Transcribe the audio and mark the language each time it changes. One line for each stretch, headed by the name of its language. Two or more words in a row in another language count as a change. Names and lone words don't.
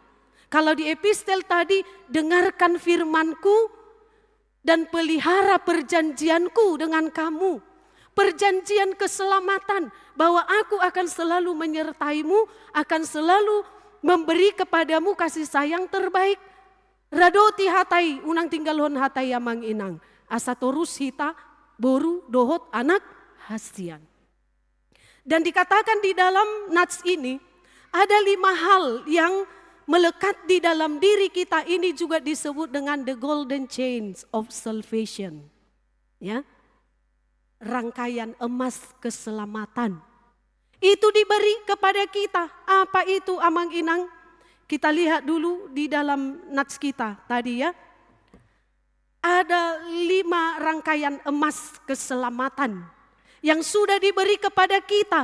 Indonesian: Kalau di epistel tadi, dengarkan firmanku dan pelihara perjanjianku dengan kamu. Perjanjian keselamatan, bahwa aku akan selalu menyertaimu, akan selalu memberi kepadamu kasih sayang terbaik.
Batak Toba: Radoti hatai, unang tinggalhon hatai Amang Inang. Asatorus hita, boru, dohot, anak, hasian.
Indonesian: Dan dikatakan di dalam nats ini, ada 5 hal yang melekat di dalam diri kita, ini juga disebut dengan
English: the golden chains of salvation.
Indonesian: Ya. Rangkaian emas keselamatan. Itu diberi kepada kita. Apa itu
Batak Toba: Amang Inang?
Indonesian: Kita lihat dulu di dalam nats kita tadi ya. Ada 5 rangkaian emas keselamatan yang sudah diberi kepada kita.